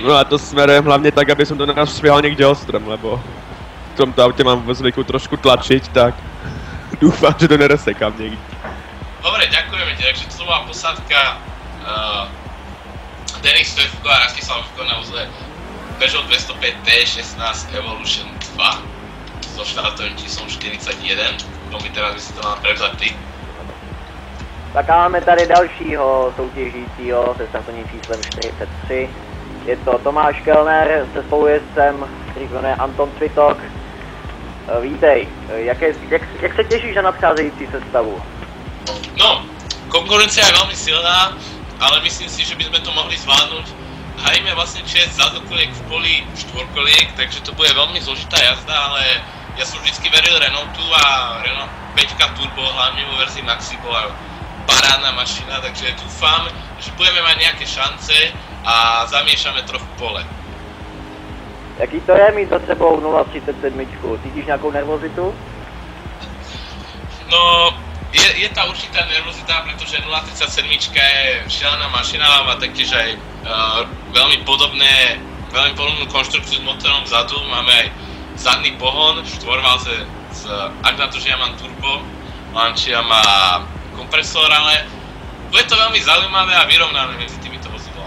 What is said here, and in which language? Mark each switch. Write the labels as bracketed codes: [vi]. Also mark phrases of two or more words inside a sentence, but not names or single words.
[sk] No a to smerujem hlavně tak, aby som to našvihal někde ostrom, lebo v tomto autě mám v zvyku trošku tlačiť, tak dúfam, že to nerosekám někde. Dobre, ďakujeme ti, takže to bola posádka Denis Fevko a Rastislav Fevko na vozidle Peugeot 205 T16 Evolution 2 so štartovým číslom 41. Tomi, teraz by si to mal prevzať ty. [cs] Tak máme tady dalšího soutěžícího se startovním číslem 43. Je to Tomáš Kellner se spolujezdcem, který se jmenuje Anton Cvitok. Vítej, jak se těšíš na nadcházející sestavu? [sk] No, konkurencia je veľmi silná, ale myslím si, že by sme to mohli zvládnuť. Hajíme vlastne 6 zadokoliek v poli štvorkoliek, takže to bude veľmi zložitá jazda, ale ja som vždycky veril Renaultu a Renault 5 Turbo, hlavne vo verzii Maxi, bola parádna mašina, takže dúfam, že budeme mať nejaké šance a zamiešame trochu pole. [cs] Jaký to je mít za sebou 037? Cítíš nějakou nervozitu? [sk] No, je tá určitá nervozita, pretože 037 je šialená mašina, má taktiež aj veľmi podobnú konštrukciu s motorom vzadu, máme aj zadný pohon, štvorvalce ak na to, že ja mám turbo, Lancia má kompresor, ale bude to veľmi zaujímavé a vyrovnané medzi týmito vozidlami.